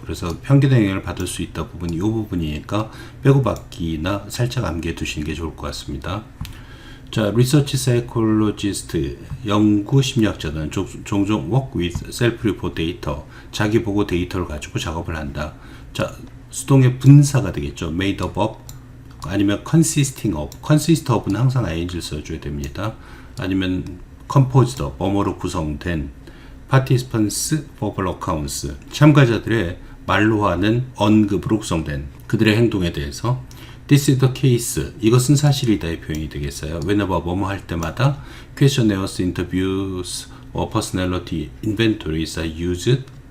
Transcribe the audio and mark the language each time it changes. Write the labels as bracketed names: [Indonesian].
[Korean] 그래서 편견의 영향을 받을 수 있다 부분이 이 부분이니까 빼고받기나 살짝 암기해 두시는 게 좋을 것 같습니다. 자, 리서치 사이콜로지스트, 연구 심리학자는 종종 [English] work with self-report data, [Korean] 자기 보고 데이터를 가지고 작업을 한다. 자, 수동의 분사가 되겠죠. [English] made up of, [Korean] 아니면 [English] consisting of, [Korean] consist of는 항상 ing를 써줘야 됩니다. 아니면 [English] composed of, [Korean] 뭐뭐로 구성된, [English] participants, verbal accounts, [Korean] 참가자들의 말로 하는 언급으로 구성된 그들의 행동에 대해서 [English] This is the case. [Korean] 이것은 사실이다의 표현이 되겠어요. [English] Whenever [Korean] 뭐뭐 할 때마다 [English] questionnaires, interviews, personality inventories are used.